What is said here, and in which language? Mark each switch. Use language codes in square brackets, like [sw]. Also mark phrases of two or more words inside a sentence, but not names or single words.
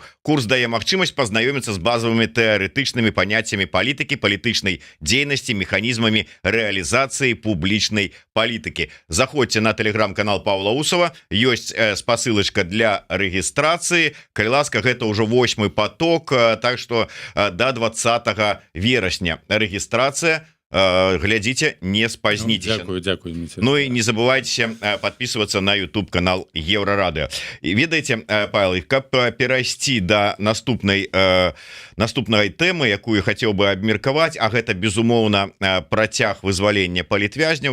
[be] Курс дае магчымасць пазнаёміцца з базавымі тэарэтычнымі паняццямі палітыкі, палітычнай дзейнасці, механізмамі рэалізацыі публічнай палітыкі. Заходзьце на телеграм-канал Павла Усова, ёсць спасылачка для рэгістрацыі. Калі ласка, гэта ўжо 8-й поток, [ru] так что [be] до 20 верасня регистрация. Глядзіце, не спазніцеся. Дзякуй, Дмитрий. [ru] Ну і не забывайте подписываться на YouTube канал Еврорадио. [be] І ведаеце, Павел, каб перайсці да наступнай тэмы, якую хацеў бы абмеркаваць, а гэта безумоўна працяг вызвалення палітвязняў.